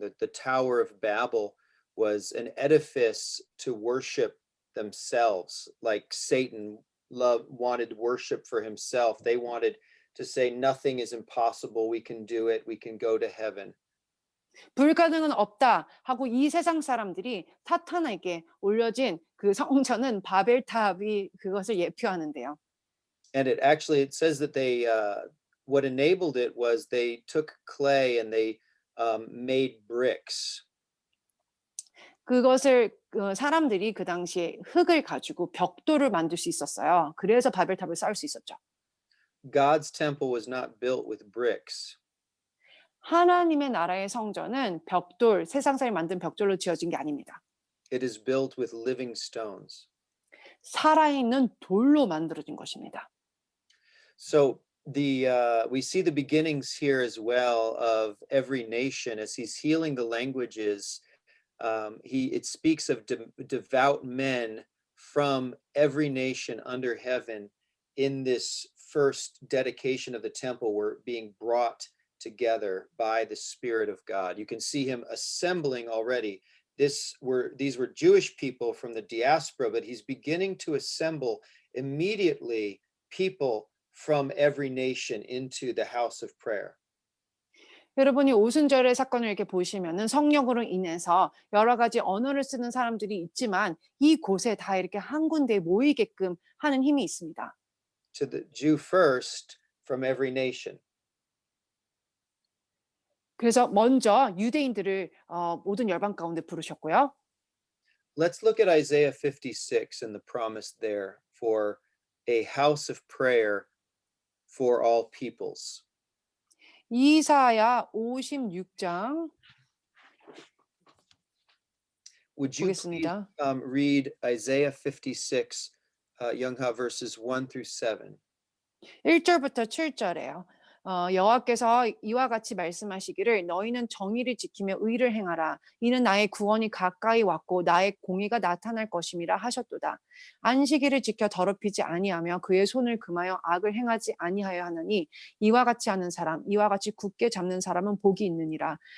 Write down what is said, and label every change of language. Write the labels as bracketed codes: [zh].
[en] The Tower of Babel was an edifice to worship themselves, like Satan wanted worship for himself. They wanted to say nothing is impossible. We can do it. We can go to heaven. [ko] "불가능은 없다." 하고 이 세상 사람들이 사탄에게 올려진 그 성전은 바벨탑이 그것을 예표하는데요. [en] And it says that they what enabled it was they took clay and they made bricks. [ko] 그것을 사람들이 그 당시에 흙을 가지고 벽돌을 만들 수 있었어요. 그래서 바벨탑을 쌓을 수 있었죠. [en] God's temple was not built with bricks. [ko] 하나님의 나라의 성전은 벽돌, 세상 사람이 만든 벽돌로 지어진 게 아닙니다. [en] It is built with living stones. [ko] 살아있는 돌로 만들어진 것입니다. [en] So we see the beginnings here as well of every nation as he's healing the languages. It speaks of devout men from every nation under heaven in this first dedication of the temple were being brought together by the Spirit of God. You can see him assembling already. These were Jewish people from the diaspora, but he's beginning to assemble immediately people from every nation into the house of prayer. [ko] 여러분이 오순절의 사건을 이렇게 보시면은 성령으로 인해서 여러 가지 언어를 쓰는 사람들이 있지만 이곳에 다 이렇게 한 군데에 모이게끔 하는 힘이 있습니다. [en] To the Jew first from every nation. [ko] 그래서 먼저 유대인들을 모든 열방 가운데 부르셨고요. [en] Let's look at Isaiah 56 and the promise there for a house of prayer for all peoples. [ko] 이사야 56장 [en] Would you please [ko] 보겠습니다. [en] read Isaiah 56, Youngha, verses 1 through 7? [ko] 1절부터 7절에요. 여호와께서 이와 같이 말씀하시기를 너희는 정의를 지키며 의를 행하라. 이는 나의 구원이 가까이 왔고 나의 공의가 나타날 것임이라 하셨도다. 안식일을 지켜 더럽히지 아니하며 그의 손을 금하여 악을 행하지 아니하여 하나니 이와 같이 하는 사람, 이와 같이 굳게 잡는 사람은 복이 있느니라.